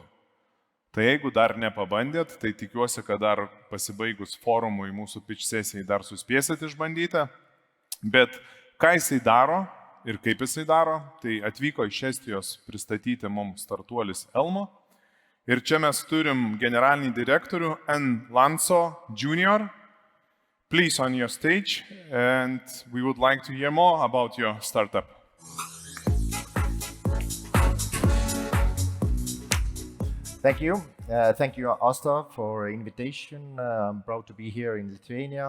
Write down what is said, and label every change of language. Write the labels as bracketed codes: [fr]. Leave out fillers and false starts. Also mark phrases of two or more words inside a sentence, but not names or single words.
[lt] Tai jeigu dar nepabandėt, tai tikiuosi, kad dar pasibaigus forumui mūsų pitch sesijai dar suspėsit išbandyti. Bet ką jisai daro ir kaip jisai daro, tai atvyko iš Estijos pristatyti mums startuolis Elmo. Ir čia mes turim generalinį direktorių N. Lanso Jr. [en] Please on your stage, and we would like to hear more about your startup. Thank you. Thank you, Asta, for invitation. I'm proud to be here in Lithuania.